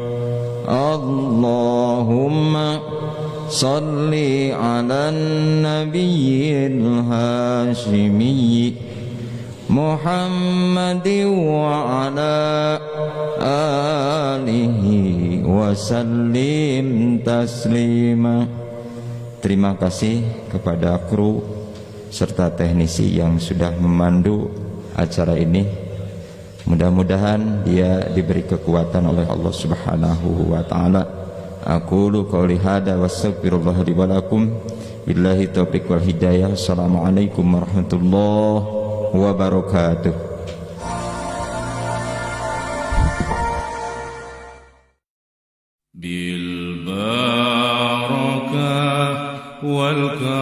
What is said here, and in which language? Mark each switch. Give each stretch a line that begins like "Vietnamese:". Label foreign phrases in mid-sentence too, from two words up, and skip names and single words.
Arabic: اللهم صل على نبي الهاشمي محمد وعلى آله وسلم تسليما.
Indonesian: Terima kasih kepada kru serta teknisi yang sudah memandu acara ini. Mudah-mudahan dia diberi kekuatan oleh Allah
Arabic: سبحانه وتعالى. أقول قولي هذا وأستغفر الله لي ولكم. بالله التوفيق والهداية. السلام عليكم ورحمة الله وبركاته. بالبركة وال